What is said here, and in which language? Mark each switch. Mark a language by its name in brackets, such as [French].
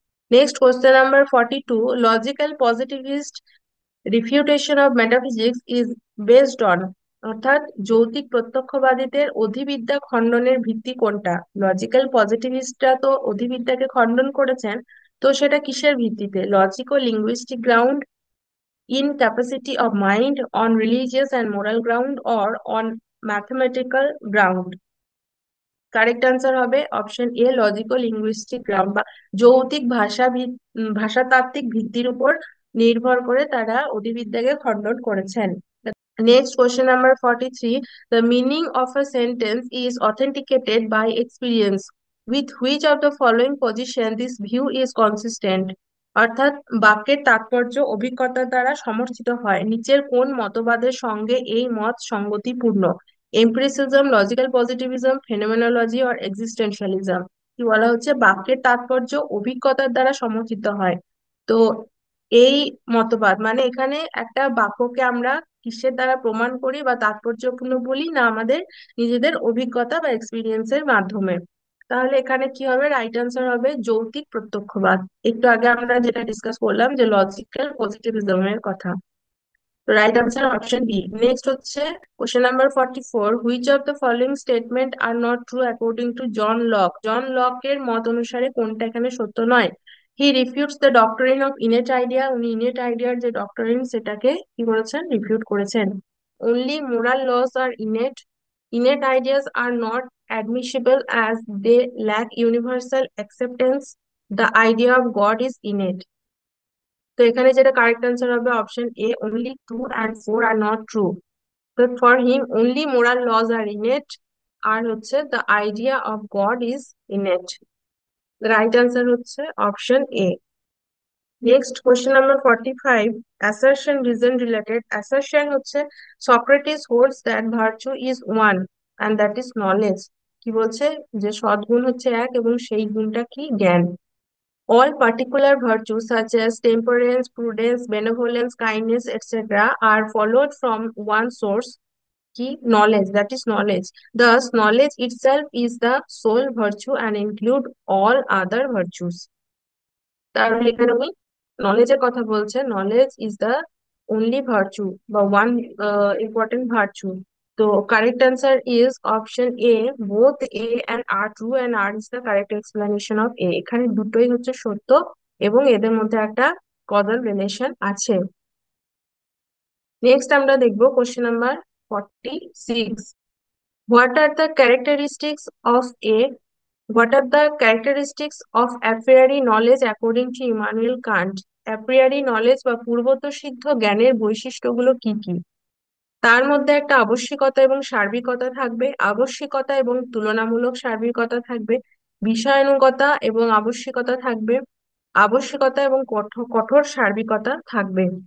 [English] next question number 42, logical positivist refutation of metaphysics is based on, [Bangla] অর্থাৎ যৌতিক প্রত্যক্ষবাদীদের অধিবিদ্যা খণ্ডনের ভিত্তি কোনটা? Logical পজিটিভিস্টরা তো অধিবিদ্যাকে খণ্ডন করেছেন, তো সেটা কিসের ভিত্তিতে? [English] Logic ও linguistic ground, in capacity of mind, on religious and moral ground, or on mathematical ground? [Bangla] Correct answer হবে অপশন এ, লজিক্যাল লিঙ্গুইস্টিক গ্রাম বা যৌক্তিক ভাষাতাত্ত্বিক ভিত্তির উপর নির্ভর করে তারা অধিবিদ্যাকে খণ্ডন করেছেন। [English] Next question number 43. The meaning of a sentence is authenticated by experience. With which of the following position this view is consistent? [Bangla] অর্থাৎ বাক্যের তাৎপর্য অভিজ্ঞতার দ্বারা সমর্থিত হয়, নিচের কোন মতবাদের সঙ্গে এই মত সঙ্গতিপূর্ণ? [English] Empiricism, logical positivism, phenomenology or existentialism. [Bangla] কি বলা হচ্ছে? বাক্যের তাৎপর্য অভিজ্ঞতার দ্বারা সমর্থিত হয়। তো এই মতবাদ মানে এখানে একটা বাক্যকে আমরা কিসের দ্বারা প্রমাণ করি বা তাৎপর্যপূর্ণ বলি, না আমাদের নিজেদের অভিজ্ঞতা বা এক্সপিরিয়েন্সের মাধ্যমে। তাহলে এখানে কি হবে? রাইট আনসার হবে যৌক্তিক প্রত্যক্ষবাদ। একটু আগে আমরা যেটা ডিসকাস করলাম যে লজিক্যাল পজিটিভিজমের কথা। [English] Right answer option B. Next হচ্ছে question number 44, which of the following statement are not true according to John Locke? [Bangla] জন লকের মত অনুসারে কোনটা এখানে সত্য নয়? [English] he refutes the doctrine of innate idea, [Bangla] উনি ইনেট আইডিয়ার যে ডক্টরিন সেটাকে কি করেছেন? রিফিউট করেছেন। [English] Only moral laws are innate, innate ideas are not admissible as they lack universal acceptance. The idea of God is innate. [Bangla] তো এখানে যেটা [English] Correct answer হবে option A, only 2 and 4 are not true. তো for him only moral laws are innate, আর হচ্ছে the idea of God is innate. Right answer হচ্ছে option A. Next question number 45, assertion reason related. Assertion হচ্ছে Socrates holds that virtue is one and that is knowledge. [Bangla] কি বলছে? যে সদ্গুণ হচ্ছে এক এবং সেই গুণটা কি? জ্ঞান। [English] All particular virtues such as temperance, prudence, benevolence, kindness, etc. are followed from one source, key knowledge, that is knowledge. Thus, knowledge itself is the sole virtue and include all other virtues. [Bangla] তাহলে এখানে উনি নলেজের কথা বলছে, [English] Knowledge is the only virtue বা one important virtue. তো correct answer is option A. Both A and R true and R is the correct explanation of A. [Bangla] এখানে দুটোই হচ্ছে সত্য এবং এদের মধ্যে একটা causal relation আছে। নেক্সট আমরা দেখবো question number 46. [English] What are the characteristics of a What are the characteristics of a priori knowledge according to Immanuel Kant? [Bangla] A priori knowledge বা পূর্বতঃসিদ্ধ জ্ঞানের বৈশিষ্ট্যগুলো কি কি? তার মধ্যে একটা আবশ্যিকতা এবং সার্বিকতা থাকবে, আবশ্যিকতা এবং তুলনামূলক সার্বিকতা থাকবে, বিষয়ানুগতা এবং আবশ্যিকতা থাকবে, আবশ্যিকতা এবং কঠোর সার্বিকতা থাকবে।